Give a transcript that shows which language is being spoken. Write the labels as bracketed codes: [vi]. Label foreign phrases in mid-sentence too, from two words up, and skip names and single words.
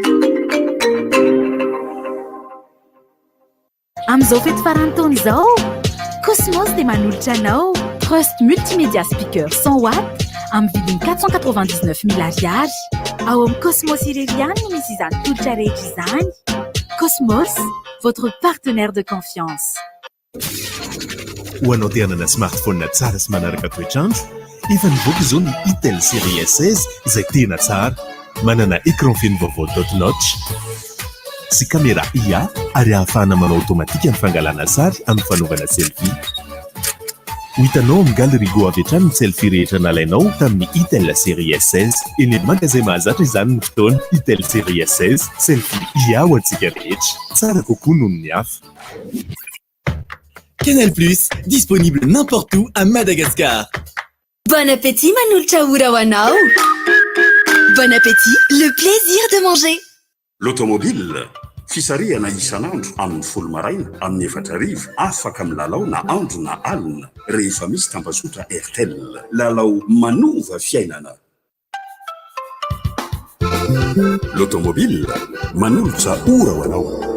[mg] Amin'izao fety farantaona izao, Cosmos dia manolotra anao Trust Multimédia Speaker 100 watts amin'ny vidiny 499 000 ariary. Ao amin'ny Cosmos irery ihany no misy izany tolotra rehetra izany. [fr] Cosmos, votre partenaire de confiance. [mg] Ho anao te hanana smartphone tsara sy manaraka toetrandro, efa nivoaka izao ny Itel série S16 izay tena tsara, manana écran feno vaovao [en] dot notch [mg] sy [fr] caméra IA [mg] ary ahafahana manao automatika ny fangalana sary amin'ny fanaovana selfie. Ho hitanao amin'ny galerie Go avy hatrany ny selfie rehetra nalainao tamin'ny Itel série S16. Eny amin'ny magasin mahazatra izany ny fotoana. Itel série S16, selfie IA ho antsika rehetra. Tsara kokoa noho ny hafa. [fr] Canal+, disponible n'importe où à Madagascar. Bon appétit, Manolotra Ourawanao. Bon appétit, le plaisir de manger. [mg] L'automobile, fisarihana isan'andro amin'ny folo maraina amin'ny 4 arivo afaka milalao na andro na alina rehefa misy tambazotra Airtel. Lalao manova fiainana. L'automobile manolotra ora ho anao.